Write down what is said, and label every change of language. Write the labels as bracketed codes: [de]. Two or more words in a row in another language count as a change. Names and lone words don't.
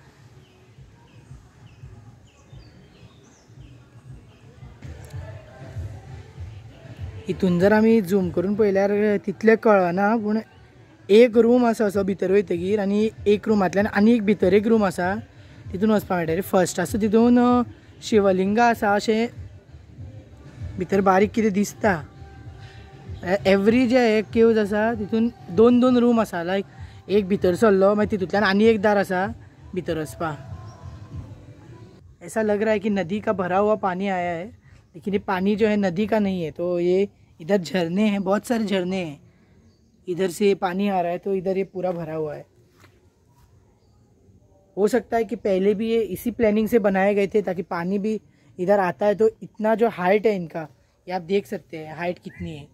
[kok] हितून जर आमी झूम करून पळयल्यार तितलें कळना, पूण एक रूम आसा असो भितर वयतगीर, आनी एक रुमांतल्यान आनी एक भितर एक रूम आसा, तितून वचपाक मेळटा। फर्स्ट आसा तितून शिवलिंगा आसा अशें भितर बारीक कितें दिसता। एवरी जे हे केव्स आसा तितून दोन दोन रूम आसा, लायक एक भितर सरलो मागीर तितूंतल्यान आनी एक दार आसा भितर वचपाक। [hi] ऐसा लग रहा है कि नदी का भरा हुआ पानी आया है, लेकिन ये पानी जो है नदी का नहीं है। तो ये इधर झरने हैं, बहुत सारे झरने हैं, इधर से पानी आ रहा है तो इधर ये पूरा भरा हुआ है। हो सकता है कि पहले भी ये इसी प्लानिंग से बनाए गए थे ताकि पानी भी इधर आता है तो इतना जो हाइट है इनका ये आप देख सकते हैं हाइट कितनी है।